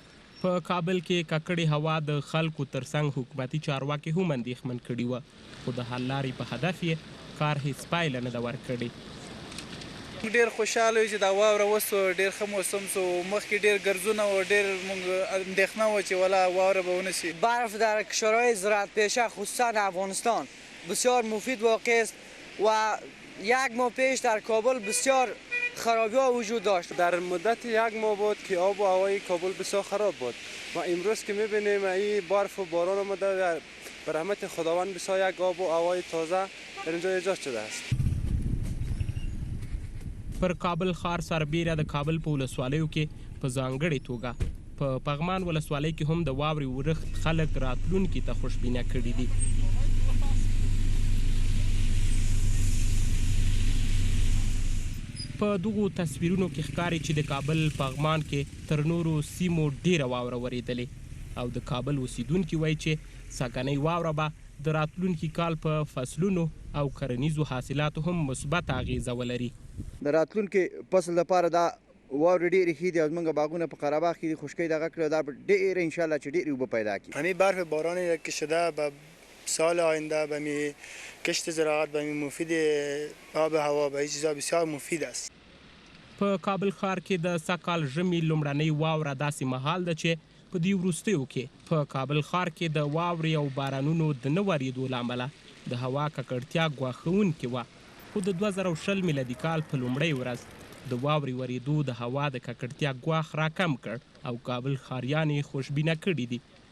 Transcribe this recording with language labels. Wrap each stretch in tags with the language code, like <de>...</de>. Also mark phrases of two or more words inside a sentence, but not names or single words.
<ps>په کابل کې ککړې هوا د خلکو ترڅنګ حکومتي چارواکي هم اندېښمن کړي وه خو د حل لارې په هدف یې کار هیڅ پایله نه ده ورکړې. ډېر خوشحاله یو چې دا واوره وسو ډېر ښه موسم سو مخکې ډېر ګرځونه و ډېر موږ اندېښنه وه چې والا واوره به ونه سی.</ps> <fa>برف در کشورهای زراعت پیشه خصوصا افغانستان بسیار مفید واقع است و یک ماه پیش در کابل بسیار خرابی ها وجود داشت. در مدت یک ماه بود که آب و هوای کابل بسیار خراب بود و امروز که میبینیم این برف و باران آمده به رحمت خداوند بسیار یک آب و هوای تازه در اینجا ایجاد شده است.</fa> <ps>پر کابل ښار سربیره د کابل په ولسوالیو کې په ځانګړې توګه په پغمان ولسوالۍ کې هم د واورې ورښت خلک راتلونکي ته خوشبینه کړي دي. په دغو تصویرونو کې ښکاري چې د کابل پغمان کې تر نورو سیمو ډیره واوره ورېدلې او د کابل اوسیدونکي وایي چې سږنۍ واوره به د راتلونکي کال په فصلونو او کرنیزو حاصلاتو هم مثبت اغیزه ولري. د راتلونکي فصل لپاره دا واورې ډېرې ښې دي او زموږ باغونه په قره باغ کې دي خشکۍ دغه کړې دا به ډېره انشاءالله چې ډېرې اوبه پیدا کړي.</ps> <fa>همین برف بارانی که شده به سال آینده به می کشت زراعت به می مفید آب هوا به این چیزا بسیار مفید است.</fa> <ps>په کابل ښار کې د سږکال ژمي لومړنۍ واوره داسې مهال ده چې په دې وروستیو کې په کابل ښار کې د واورې او بارانونو د نه ورېدو له امله د هوا ککړتیا ګواښونکې وه خو د 2020 میلادي کال په لومړۍ ورځ د واورې ورېدو د هوا د ککړتیا ګواښ راکم کړ او کابل ښاریان یې خوشبینه کړي دي.</ps>